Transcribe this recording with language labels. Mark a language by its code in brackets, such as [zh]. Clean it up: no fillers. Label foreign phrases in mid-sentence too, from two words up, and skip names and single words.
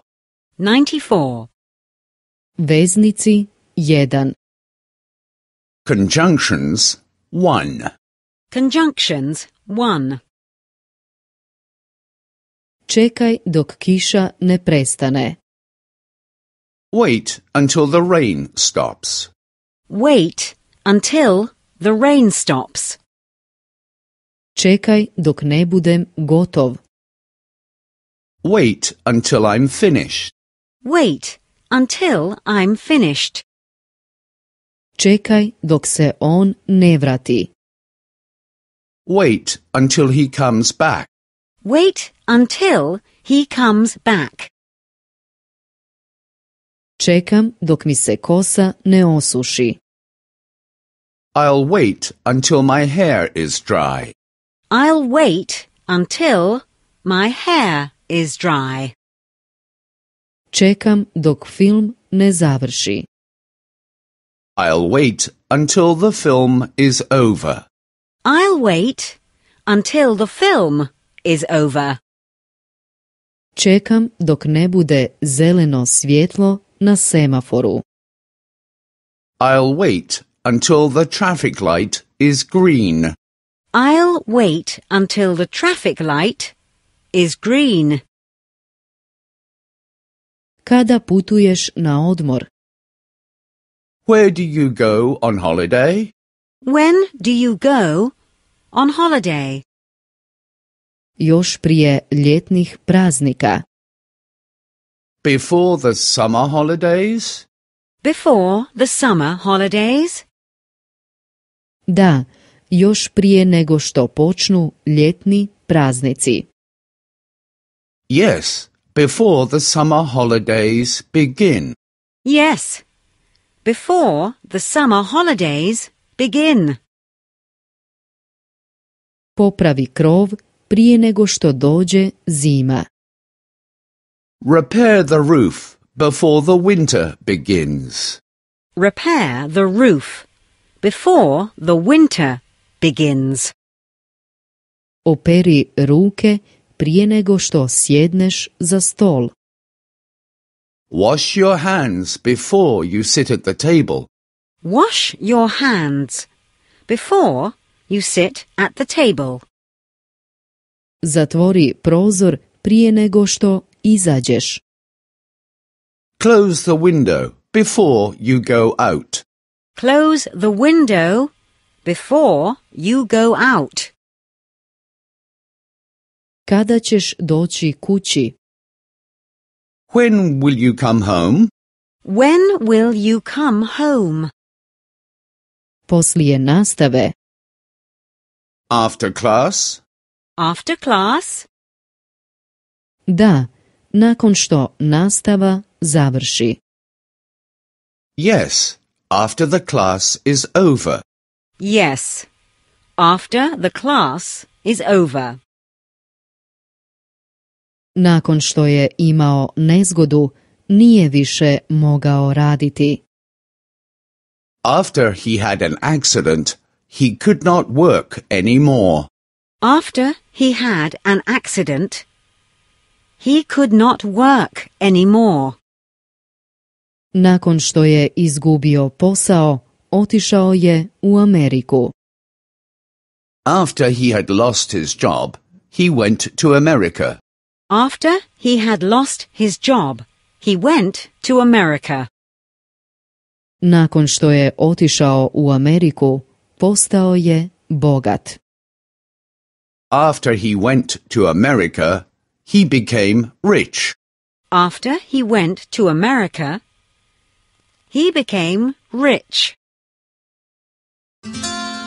[hr] 94. Veznici 1. [en] Conjunctions 1. Conjunctions 1. [hr] Čekaj dok kiša ne prestane. [en] Wait until the rain stops. Wait until the rain stops. [hr] Čekaj dok ne budem gotov. [en] Wait until I'm finished. Wait until I'm finished. [hr] Čekaj dok se on ne vrati. [en] Wait until he comes back. Wait until he comes back. [hr] Čekam dok mi se kosa ne osuši. [en] I'll wait until my hair is dry. I'll wait until my hair is dry. [hr] Čekam dok film ne završi. [en] I'll wait until the film is over. I'll wait until the film is over. [hr] Čekam dok ne bude zeleno svjetlo na semaforu. [en] I'll wait until the traffic light is green. I'll wait until the traffic light is green. [hr] Kada putuješ na odmor? [en] Where do you go on holiday? When do you go on holiday? [hr] Još prije ljetnih praznika. [en] Before the summer holidays? Before the summer holidays? [hr] Da, još prije nego što počnu ljetni praznici. [en] Yes, before the summer holidays begin. Yes, before the summer holidays begin. [hr] Popravi krov prije nego što dođe zima. [en] Repair the roof before the winter begins. Repair the roof before the winter begins. [hr] Operi ruke prije nego što sjedneš za stol. [en] Wash your hands before you sit at the table. Wash your hands before you sit at the table. [hr] Zatvori prozor prije nego što izađeš. [en] Close the window before you go out. Close the window before you go out. [hr] Kada ćeš doći kući? [en] When will you come home? When will you come home? [hr] Poslije nastave. [en] After class? After class? [hr] Da, nakon što nastava završi. [en] Yes, after the class is over. Yes, after the class is over. [hr] Nakon što je imao nezgodu, nije više mogao raditi. [en] After he had an accident, he could not work anymore. After he had an accident, he could not work anymore. [hr] Nakon što je izgubio posao, otišao je u Ameriku. [en] After he had lost his job, he went to America. After he had lost his job, he went to America. [hr] Nakon što je otišao u Ameriku, postao je bogat. [en] After he went to America, he became rich. After he went to America, he became rich.